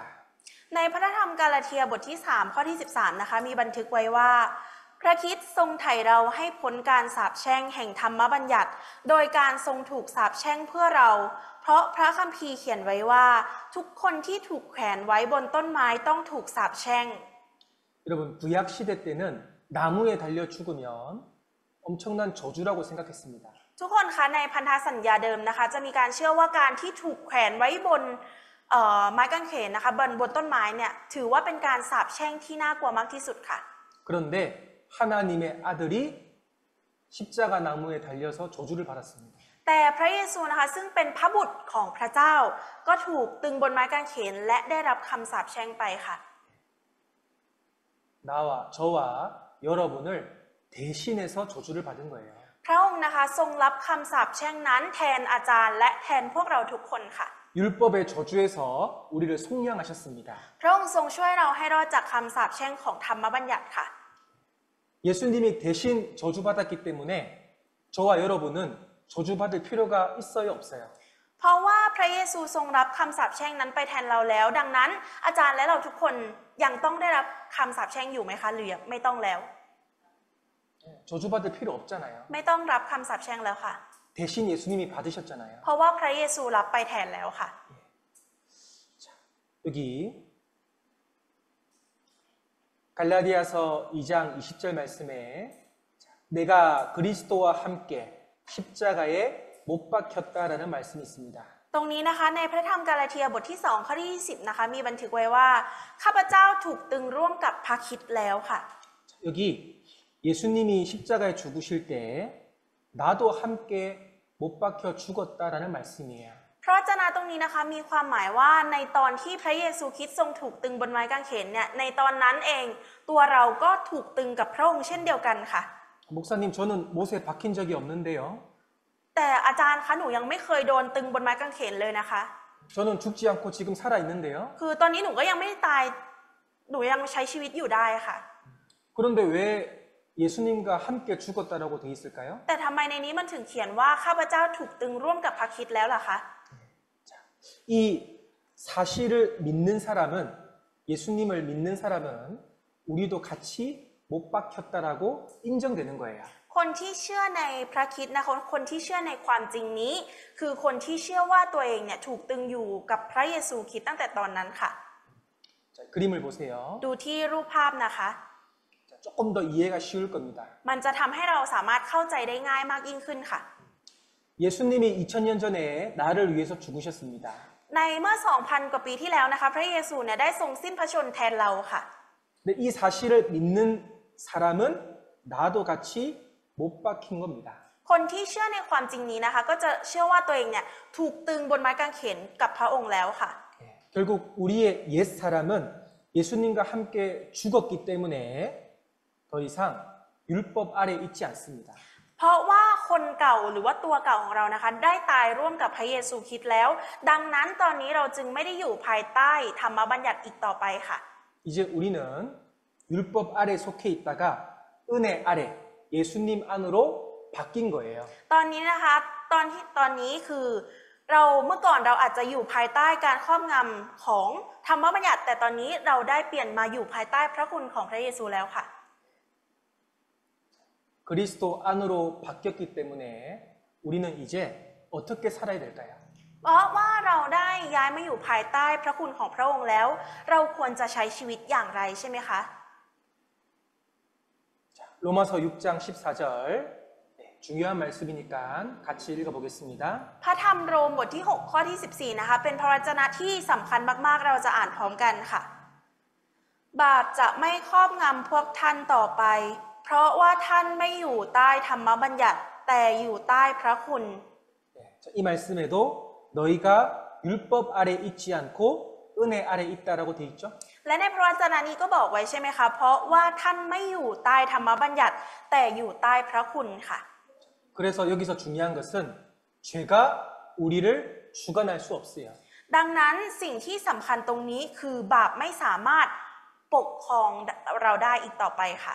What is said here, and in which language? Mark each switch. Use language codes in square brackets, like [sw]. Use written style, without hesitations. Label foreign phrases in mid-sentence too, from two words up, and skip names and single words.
[th] ในพระธรรมกาลาเทียบทที่3ข้อที่13นะคะมีบันทึกไว้ว่าพระคริสต์ทรงไถ่เราให้พ้นการสาปแช่งแห่งธรรมบัญญัติโดยการทรงถูกสาปแช่งเพื่อเราเพราะพระคัมภีร์เขียนไว้ว่าทุกคนที่ถูกแขวนไว้บนต้นไม้ต้องถูกสาปแช่ง [ko] 여러분 구약 시대 때는 나무에 달려 죽으면 엄청난 저주라고 생각했습니다. [th] ทุกคนคะในพันธสัญญาเดิมนะคะจะมีการเชื่อว่าการที่ถูกแขวนไว้บนไม้กางเขนนะคะบนต้นไม้เนี่ยถือว่าเป็นการสาปแช่งที่น่ากลัวมากที่สุดค่ะ [ko] 그런데 하나님의 아들이 십자가 나무에 달려서 저주를 받았습니다. [th] แต่พระเยซูนะคะซึ่งเป็นพระบุตรของพระเจ้าก็ถูกตึงบนไม้กางเขนและได้รับคำสาปแช่งไปค่ะ [ko] 저와 여러분을 대신해서 저주를 받은 거예요. [th] พระองค์นะคะทรงรับคำสาปแช่งนั้นแทนอาจารย์และแทนพวกเราทุกคนค่ะ [ko] 율법의 저주에서 우리를 속량하셨습니다. [th] พระองค์ทรงช่วยเราให้รอดจากคำสาปแช่งของธรรมบัญญัติค่ะ [ko] 예수님이 대신 저주받았기 때문에 저와 여러분은 저주받을 필요가 있어요, 없어요? [th] เพราะว่าพระเยซูทรงรับคำสาปแช่งนั้นไปแทนเราแล้วดังนั้นอาจารย์และเราทุกคนยังต้องได้รับคำสาปแช่งอยู่ไหมคะหรือไม่ต้องแล้ว [ko] 저주받을 필요 없잖아요. [th] ไม่ต้องรับคำสาปแช่งแล้วค่ะ [ko] 대신 예수님이 받으셨잖아요. [th] เพราะว่าพระเยซูรับไปแทนแล้วค่ะ [ko] 여기 갈라디아서 2장 20절 말씀에 내가 그리스도와 함께 십자가에 못 박혔다라는 말씀이 있습니다. [th] ตรงนี้นะคะในพระธรรมกาลาเทียบทที่2ข้อที่20นะคะมีบันทึกไว้ว่าข้าพเจ้าถูกตึงร่วมกับพระคริสต์แล้วค่ะ [ko] 여기 예수님이 십자가에 죽으실 때 나도 함께 못 박혀 죽었다라는 말씀이에요. [th] พระวจนะตรงนี้นะคะมีความหมายว่าในตอนที่พระเยซูคริสต์ทรงถูกตึงบนไม้กางเขนเนี่ยในตอนนั้นเองตัวเราก็ถูกตึงกับพระองค์เช่นเดียวกันค่ะ [ko] 목사님 저는 못에 박힌 적이 없는데요. [th] แต่อาจารย์คะหนูยังไม่เคยโดนตึงบนไม้กางเขนเลยนะคะ [ko] 저는 죽지 않고 지금 살아 있는데요. [th] คือตอนนี้หนูก็ยังไม่ได้ตายหนูยังใช้ชีวิตอยู่ได้ค่ะ [ko] 그런데 왜 예수님과 함께 죽었다라고 돼 있을까요? [th] แต่ทำไมในนี้มันถึงเขียนว่าข้าพเจ้าถูกตึงร่วมกับพระคริสต์แล้วล่ะคะ [ko] 이 사실을 믿는 사람은 예수님을 믿는 사람은 우리도 같이 못 박혔다라고 인정되는 거예요. [th] คนที่เชื่อในพระคริสต์นะคะคนที่เชื่อในความจริงนี้ คือคนที่เชื่อว่าตัวเองเนี่ยถูกตึงอยู่กับพระเยซูคริสต์ตั้งแต่ตอนนั้นค่ะ [ko] 자, 그림을 보세요. [th] ดูที่รูปภาพนะคะ [ko] 자, 조금 더 이해가 쉬울 겁니다. [th] มันจะทำให้เราสามารถเข้าใจได้ง่ายมากยิ่งขึ้นค่ะ [ko] 예수님이 2000년 전에 나를 위해서 죽으셨습니다. [th] ในเมื่อ 2,000 กว่าปีที่แล้วนะคะพระเยซูเนี่ยได้ทรงสิ้นพระชนม์แทนเราค่ะ [ko] 근데 이 사실을 믿는 사람은 나도 같이 못 박힌 겁니다. [th] คนที่เชื่อในความจริงนี้นะคะก็จะเชื่อว่าตัวเองเนี่ยถูกตึงบนไม้กางเขนกับพระองค์แล้วค่ะ [ko] 결국 우리의 옛 사람은 예수님과 함께 죽었기 때문에 더 이상 율법 아래 있지 않습니다. [th] เพราะว่าคนเก่าหรือว่าตัวเก่าของเรานะคะได้ตายร่วมกับพระเยซูคริสต์แล้ว ดังนั้นตอนนี้เราจึงไม่ได้อยู่ภายใต้ธรรมบัญญัติอีกต่อไปค่ะ [ko] 이제 우리는 율법 아래 속해 있다가 은혜 아래 예수님 안으로 바뀐 거예요. [th] ตอนนี้นะคะตอนนี้คือเราเมื่อก่อนเราอาจจะอยู่ภายใต้การครอบงำของธรรมบัญญัติแต่ตอนนี้เราได้เปลี่ยนมาอยู่ภายใต้พระคุณของพระเยซูแล้วค่ะ [ko] 그리스도 안으로 바뀌었기 때문에 우리는 이제 어떻게 살아야 될까요? [th] เพราะว่าเราได้ย้ายมาอยู่ภายใต้พระคุณของพระองค์แล้ว เราควรจะใช้ชีวิตอย่างไรใช่ไหมคะ [ko] 로마서 6장 14절 중요한 말씀이니까 같이 읽어보겠습니다. [th] พระธรรมโรมบทที่ 6 ข้อที่ 14 นะคะเป็นพระวจนะที่สำคัญมากๆเราจะอ่านพร้อมกันค่ะบาปจะไม่ครอบงำพวกท่านต่อไปเพราะว่าท่านไม่อยู่ใต้ธรรมบัญญัติแต่อยู่ใต้พระคุณ [ko] 이 말씀에도 너희가 율법 아래 있지 않고 은혜 아래 있다라고 돼 있죠. [th] และในพระวจนะนี้ก็บอกไว้ใช่ไหมคะเพราะว่าท่านไม่อยู่ใต้ธรรมบัญญัติแต่อยู่ใต้พระคุณค่ะ [ko] 그래서 여기서 중요한 것은 죄가 우리를 주관할 수 없어요. [th] ดังนั้นสิ่งที่สำคัญตรงนี้คือบาปไม่สามารถปกครองเราได้อีกต่อไปค่ะ